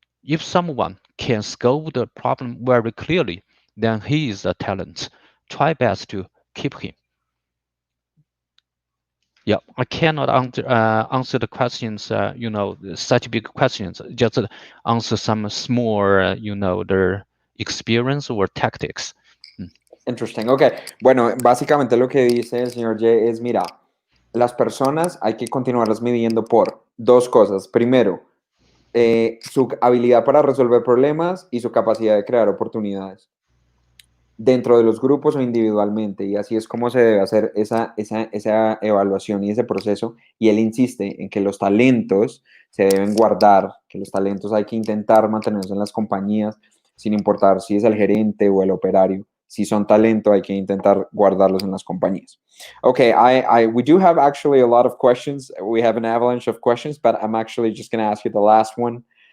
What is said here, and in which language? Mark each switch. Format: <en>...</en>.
<en>If someone can scope the problem very clearly, then he is a talent. Try best to keep him. Yeah, I cannot answer the questions, such big questions. Just answer some small, their experience or tactics. Interesting. Ok.</en> <es>Bueno, básicamente lo que dice el señor Ye es, mira, las personas hay que continuarlas midiendo por dos cosas. Primero, su habilidad para resolver problemas y su capacidad de crear oportunidades dentro de los grupos o individualmente, y así es como se debe hacer esa evaluación y ese proceso. Y él insiste en que los talentos se deben guardar, que los talentos hay que intentar mantenerlos en las compañías, sin importar si es el gerente o el operario. Si son talento, hay que intentar guardarlos en las compañías.</es> <en>Okay, we do have actually a lot of questions. We have an avalanche of questions, but I'm actually just going to ask you the last one.</en>